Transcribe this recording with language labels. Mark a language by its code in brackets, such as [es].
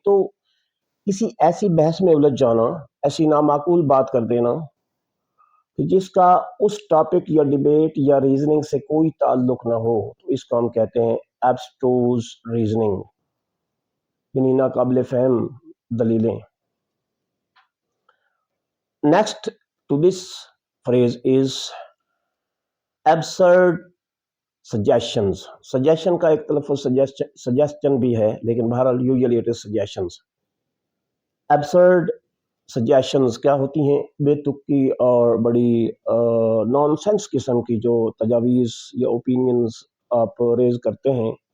[ur] تو کسی ایسی بحث میں الجھ جانا، ایسی نامعقول بات کر دینا کہ جس کا اس ٹاپک یا ڈبیٹ یا ریزننگ سے کوئی تعلق نہ ہو، تو اس کو ہم کہتے ہیں ایبسٹوز ریزننگ، یعنی ناقابل فہم دلیلیں. [en] Next to this phrase is absurd suggestions. [ur] Suggestion کا ایک تلفظ suggestion بھی ہے، لیکن بہرحال [en] usually it is suggestions. [ur] Absurd suggestions کیا ہوتی ہیں؟ بے تکی اور بڑی نان سینس قسم کی جو تجاویز یا اوپینینز آپ ریز کرتے ہیں.